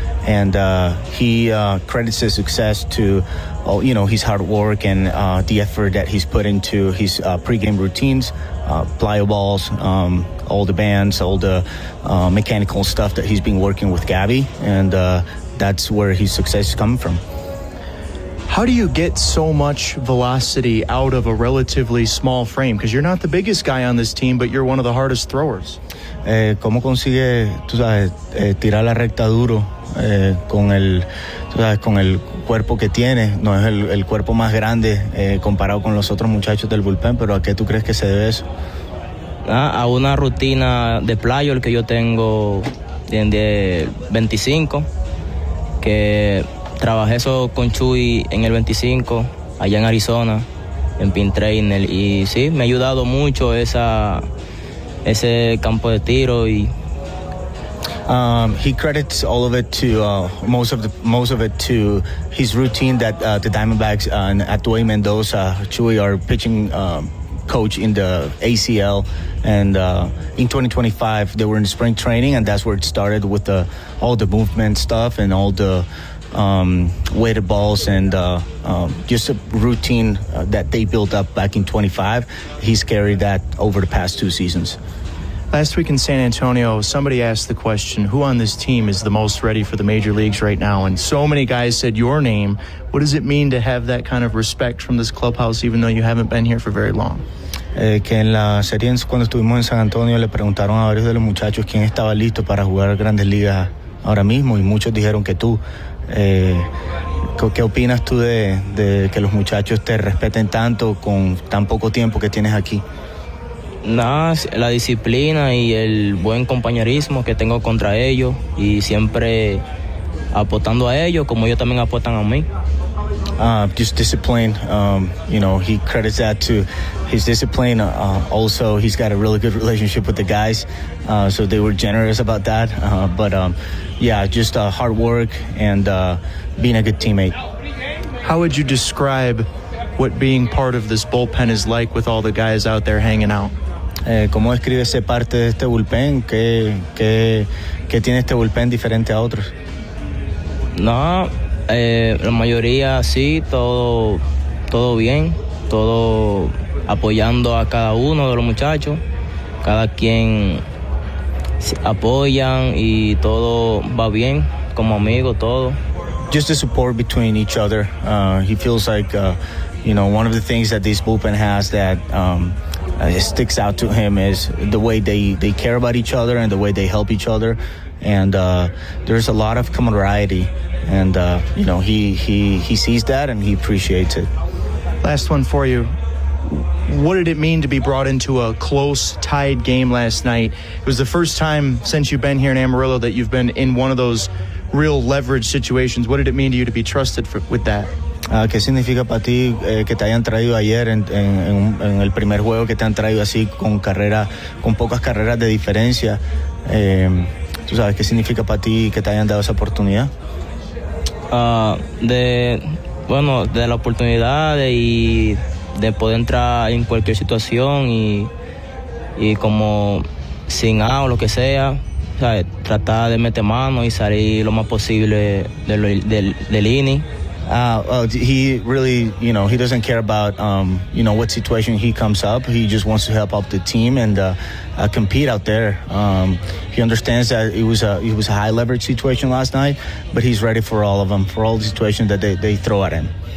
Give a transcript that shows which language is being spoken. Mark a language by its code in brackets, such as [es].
[en] And he credits his success to, you know, his hard work and the effort that he's put into his pregame routines, plyo balls, all the bands, all the mechanical stuff that he's been working with Gabby. And that's where his success is coming from. How do you get so much velocity out of a relatively small frame? Because you're not the biggest guy on this team, but you're one of the hardest throwers. [es] ¿Cómo consigue, tú sabes, tirar la recta duro? Con el, tú sabes, con el cuerpo que tiene, no es el cuerpo más grande comparado con los otros muchachos del bullpen, pero ¿a qué tú crees que se debe eso? A una rutina de playo el que yo tengo de 25, que trabajé eso con Chuy en el 25 allá en Arizona en Pin Trainer, y sí me ha ayudado mucho ese campo de tiro. Y [en] He credits all of it to most of it to his routine that the Diamondbacks and Atuey Mendoza, Chuy, our pitching coach in the ACL, and in 2025 they were in spring training, and that's where it started with all the movement stuff and all the weighted balls and just a routine that they built up back in 25. He's carried that over the past two seasons. Last week in San Antonio, somebody asked the question, who on this team is the most ready for the major leagues right now? And so many guys said your name. What does it mean to have that kind of respect from this clubhouse, even though you haven't been here for very long? [es] Que en la serie, cuando estuvimos en San Antonio, le preguntaron a varios de los muchachos quién estaba listo para jugar grandes ligas ahora mismo, y muchos dijeron que tú. ¿Qué opinas tú de que los muchachos te respeten tanto con tan poco tiempo que tienes aquí? Nada, la disciplina y el buen compañerismo que tengo contra ellos, y siempre apostando a ellos como ellos también apuestan a mí. [en] Just discipline, you know, he credits that to his discipline. Also, he's got a really good relationship with the guys, so they were generous about that. But hard work and being a good teammate. How would you describe what being part of this bullpen is like with all the guys out there hanging out? [es] ¿Cómo describe ser parte de este bullpen? ¿Qué tiene este bullpen diferente a otros? No, la mayoría sí, todo bien, todo apoyando a cada uno de los muchachos, cada quien apoyan y todo va bien, como amigos, todo. [en] Just the support between each other. He feels like, you know, one of the things that this bullpen has that it sticks out to him is the way they care about each other and the way they help each other. And there's a lot of camaraderie. And, you know, he sees that and he appreciates it. Last one for you. What did it mean to be brought into a close, tied game last night? It was the first time since you've been here in Amarillo that you've been in one of those real leverage situations. What did it mean to you to be trusted with that? [es] ¿Qué significa para ti que te hayan traído ayer en el primer juego, que te han traído así con carrera, con pocas carreras de diferencia? ¿Tú sabes qué significa para ti que te hayan dado esa oportunidad? De la oportunidad y de poder entrar en cualquier situación y como sin A o lo que sea, o sea, tratar de meter mano y salir lo más posible del inning. [en] He really, you know, he doesn't care about, you know, what situation he comes up. He just wants to help out the team and compete out there. He understands that it was a high leverage situation last night, but he's ready for all of them, for all the situations that they throw at him.